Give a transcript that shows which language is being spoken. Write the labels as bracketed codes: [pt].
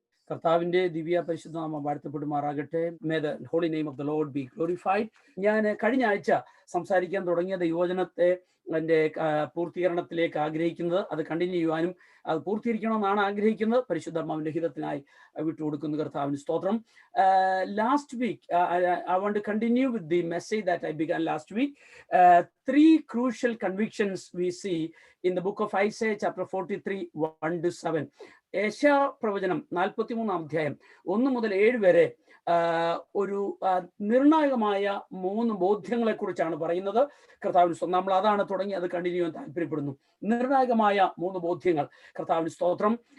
[ml] കർത്താവിന്റെ ദിവ്യ പരിശുദ്ധ നാമം വാഴ്ത്തപ്പെടുമാറാകട്ടെ. [en] May the holy name of the Lord be glorified. [ml] ഞാൻ കഴിഞ്ഞ ആഴ്ച സംസാരിക്കാൻ തുടങ്ങിയ ദൈവവചനത്തെ എൻ്റെ പൂർത്തീകരണത്തിലേക്ക് ആഗ്രഹിക്കുന്നത്, അത് കണ്ടിന്യൂ ചെയ്യുവാനും അത് പൂർത്തീകരിക്കണമെന്നാണ് ആഗ്രഹിക്കുന്നത്. പരിശുദ്ധാത്മാവിന്റെ ഹിതത്തിനായി വിട്ടുകൊടുക്കുന്ന കർത്താവിന് സ്തോത്രം. [en] Last week I want to continue with the message that I began last week. Three crucial convictions we see in the book of Isaiah chapter 43 1-7. [ml] ഏശയ്യാ പ്രവചനം 43 അധ്യായം 1 മുതൽ 7 വരെ ഒരു നിർണായകമായ 3 ബോധ്യങ്ങളെ കുറിച്ചാണ് പറയുന്നത്. കർത്താവിന് നമ്മൾ അതാണ് തുടങ്ങി അത് കണ്ടിന്യൂ ചെയ്യാൻ താല്പര്യപ്പെടുന്നു. നിർണായകമായ 3 ബോധ്യങ്ങൾ. കർത്താവിന് സ്തോത്രം.